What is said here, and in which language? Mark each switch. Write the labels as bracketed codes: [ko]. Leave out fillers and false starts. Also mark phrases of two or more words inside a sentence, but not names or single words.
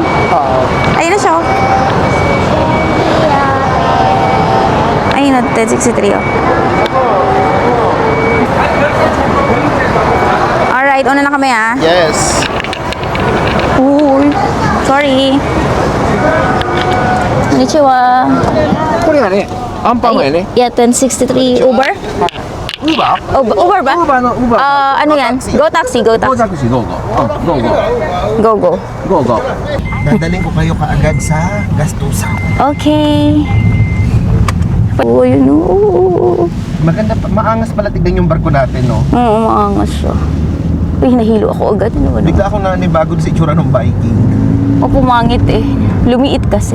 [tl] Oo. Ayun na siya. Oh. Ayun na, 1063. Oh. Alright, una na kami ah. Yes. Uy, sorry. [ja] Konnichiwa. これがね、アンパンがね。 [en] Yeah, 1063 Uber? Uber? [tl] Uber ba? Uber no, Uber. Ano yan? [en] Go taxi, go taxi. taxi, go. Go, go. Go, go. Go, go. [tl] Dadaling ko kayo kaagad sa gastusan. Okay. Oh, yun. Oo, Maganda, maangas pala tignan yung barko natin, no? maangas siya. Uy, nahilo ako agad. Ano? Bigla akong nanibago sa itsura ng Viking. O, pumangit eh. Lumiit kasi.